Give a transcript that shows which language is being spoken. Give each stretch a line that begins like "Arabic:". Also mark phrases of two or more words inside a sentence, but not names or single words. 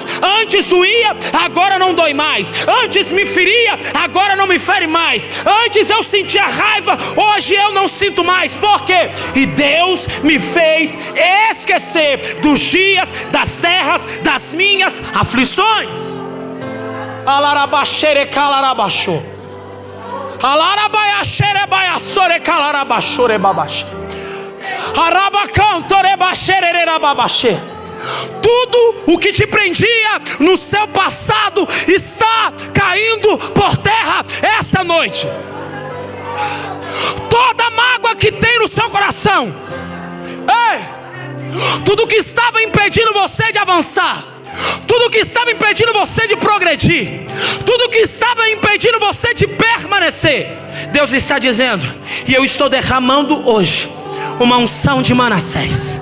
Portuguese: Antes doía, agora não dói mais. Antes me feria, agora não me fere mais. Antes eu sentia raiva, hoje eu não sinto mais. Por quê? E Deus me fez esquecer dos dias, das terras, das minhas aflições. Alarabaxere calarabaxo. Alarabaiaxere baiaçore calarabaxore babaxe. Arabacantore baxere babaxe. Tudo o que te prendia no seu passado está caindo por terra essa noite. Toda mágoa que tem no seu coração, tudo que estava impedindo você de avançar, tudo que estava impedindo você de progredir, tudo que estava impedindo você de permanecer, Deus está dizendo: e eu estou derramando hoje uma unção de Manassés.